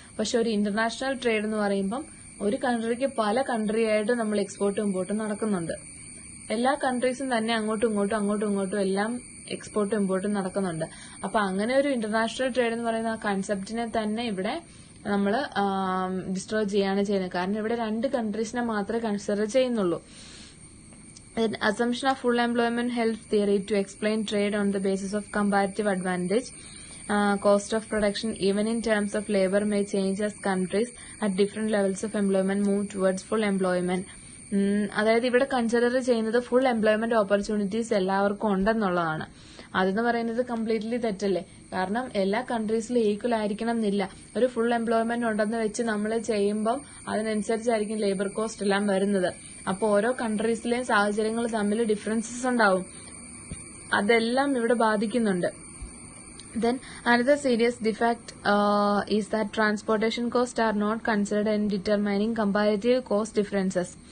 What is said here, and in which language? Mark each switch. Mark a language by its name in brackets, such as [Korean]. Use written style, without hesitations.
[Malayalam] പക്ഷെ ഒരു international trade എന്ന് പറയുമ്പം ഒരു കൺട്രിക്ക് പല കൺട്രി ആയിട്ട് നമ്മൾ എക്സ്പോർട്ടും ഇമ്പോർട്ടും നടക്കുന്നുണ്ട്. എല്ലാ കൺട്രീസും തന്നെ അങ്ങോട്ടും ഇങ്ങോട്ടും എല്ലാം എക്സ്പോർട്ടും ഇമ്പോർട്ടും നടക്കുന്നുണ്ട്. അപ്പൊ അങ്ങനെ ഒരു ഇന്റർനാഷണൽ ട്രേഡ് എന്ന് പറയുന്ന ആ കൺസെപ്റ്റിനെ തന്നെ ഇവിടെ നമ്മൾ ഡിസ്ട്രോയ് ചെയ്യാണ് ചെയ്യുന്നത്. കാരണം ഇവിടെ 2 കൺട്രീസിനെ മാത്രമേ കൺസിഡർ ചെയ്യുന്നുള്ളൂ. [English] Assumption of full employment helps theory to explain trade on the basis of comparative advantage. Cost of production, even in terms of labor, may change as countries at different levels of employment move towards full employment. [Malayalam] അതായത് ഇവിടെ consider ചെയ്യുന്നത് full employment opportunities എല്ലാവർക്കും ഉണ്ടെന്നുള്ളതാണ്. അതെന്ന് പറയുന്നത് completely തെറ്റല്ലേ. കാരണം എല്ലാ കൺട്രീസിലും equal ആയിരിക്കണം എന്നില്ല. ഒരു ഫുൾ എംപ്ലോയ്മെന്റ് ഉണ്ടെന്ന് വെച്ച് നമ്മൾ ചെയ്യുമ്പം അതിനനുസരിച്ചായിരിക്കും ലേബർ കോസ്റ്റ് എല്ലാം വരുന്നത്. അപ്പോൾ ഓരോ കൺട്രീസിലെയും സാഹചര്യങ്ങൾ തമ്മിൽ ഡിഫറൻസസ് ഉണ്ടാവും. അതെല്ലാം ഇവിടെ ബാധിക്കുന്നുണ്ട്. [English] Then another serious defect is that transportation costs are not considered in determining comparative cost differences.